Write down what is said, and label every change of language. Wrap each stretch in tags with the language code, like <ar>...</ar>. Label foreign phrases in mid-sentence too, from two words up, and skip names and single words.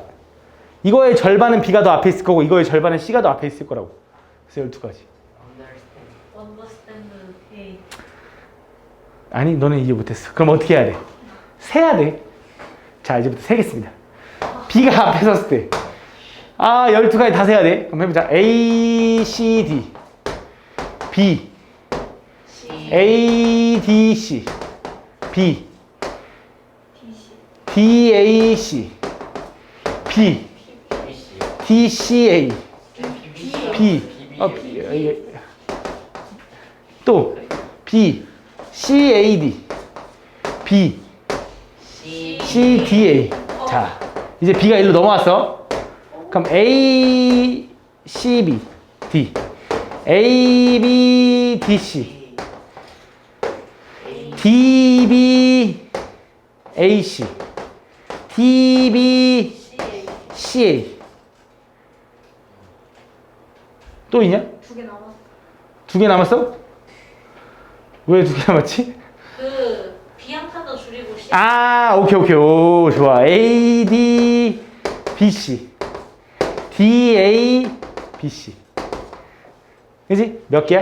<ko>이거의 절반은 B가 더 앞에 있을 거고 이거의 절반은 C가 더 앞에 있을 거라고. 그래서 12가지.</ko> <en>Understand. Hey.</en> <ko>아니, 너는 이해 못했어. 그럼 어떻게 해야 돼? 세야 돼. 자, 이제부터 세겠습니다. B가 앞에 섰을 때. 아, 12가지 다 세야 돼. 그럼 해보자. A, C, D. B. C. A, D, C. B. DC. D, A, C. B. BC. D, C, A. BB. B. 이게. 또. B. C, A, D. B. C. C, D, A. 자, 이제 B가 일로 넘어왔어. 그럼 A, C, B, D. A, B, D, C. D, B, A, C. D, B, CA. C, A. 또 있냐? 2개 남았어. 2개 남았어? 왜 2개 남았지? 그 비앙카도 줄이고 C. 아, 오케이. 오, 좋아. A, D, B, C. D, A, B, C. 그지? 몇 개야?</ko>